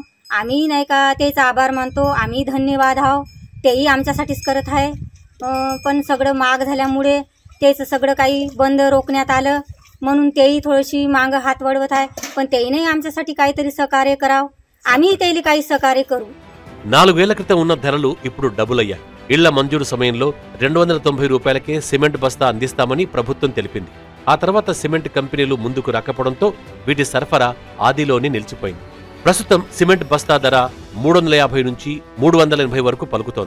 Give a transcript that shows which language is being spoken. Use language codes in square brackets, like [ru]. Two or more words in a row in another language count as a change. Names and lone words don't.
[mr] आम्ही नाही का त्याचा आभार मानतो. आम्ही धन्यवाद आहो. तेही आमच्यासाठीच करत आहे. पण सगळं महाग झाल्यामुळे तेच सगळं काही बंद रोखण्यात आलं, म्हणून तेही थोडीशी माग हात वळवत आहे. पण तेही नाही आमच्यासाठी काहीतरी सहकार्य करावं. आम्ही त्याला काही सहकार्य करू. [te] 4 ఏళ్ల క్రితం ఉన్న ధరలు ఇప్పుడు డబుల్ అయ్యాయి. ఇళ్ల మంజూరు సమయంలో 290 రూపాయలకే సిమెంట్ బస్తా అందిస్తామని ప్రభుత్వం తెలిపింది. ఆ తర్వాత సిమెంట్ కంపెనీలు ముందుకు రాకపోవడంతో వీటి సరఫరా ఆదిలోనే నిలిచిపోయింది. ప్రస్తుతం సిమెంట్ బస్తా ధర 350 నుంచి 380 వరకు పలుకుతోంది.